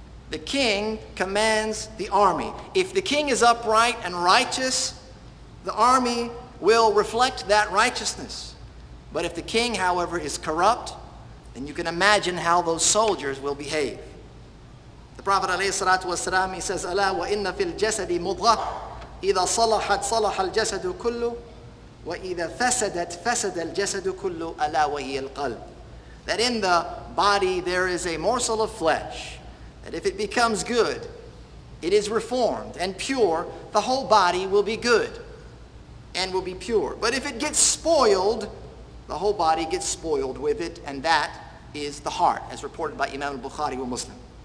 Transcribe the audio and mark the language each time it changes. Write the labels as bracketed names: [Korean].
[English] The king commands the army. If the king is upright and righteous, the army will reflect that righteousness. But if the king, however, is corrupt, then you can imagine how those soldiers will behave. The Prophet ﷺ, he says, [Arabic] أَلَا وَإِنَّ فِي الْجَسَدِ مُضْغَةً إِذَا صَلَحَتْ صَلَحَ الْجَسَدُ كُلُّهُ وَإِذَا فَسَدَتْ فَسَدَ الْجَسَدُ كُلُّهُ أَلَا وَهِيَ الْقَلْبُ. [English] That in the body there is a morsel of flesh, that if it becomes good, it is reformed and pure, the whole body will be good and will be pure. But if it gets spoiled, the whole body gets spoiled with it, and that is the heart, as reported by Imam al-Bukhari or Muslim.